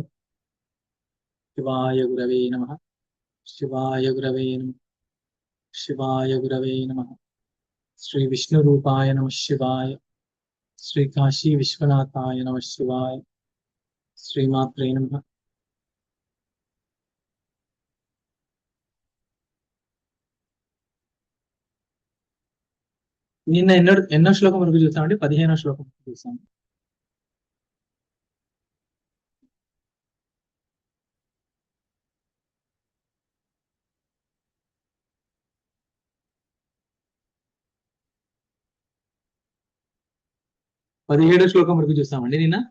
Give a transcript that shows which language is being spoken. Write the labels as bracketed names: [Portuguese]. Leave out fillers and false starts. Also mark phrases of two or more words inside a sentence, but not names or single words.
[Sanskrit] शिवाय गुरवे नमः। शिवाय गुरवे नमः। शिवाय गुरवे नमः। श्री विष्णुरूपाय नमः शिवाय। श्री काशी विश्वनाथाय नमः शिवाय। श्रीमात्रे नमः। [Telugu] నిన్న ఎన్నో శ్లోకం వరకు చూసామండి? 15వ శ్లోకం చూసాం. 17వ శ్లోకం వరకు చూసామండి నిన్న.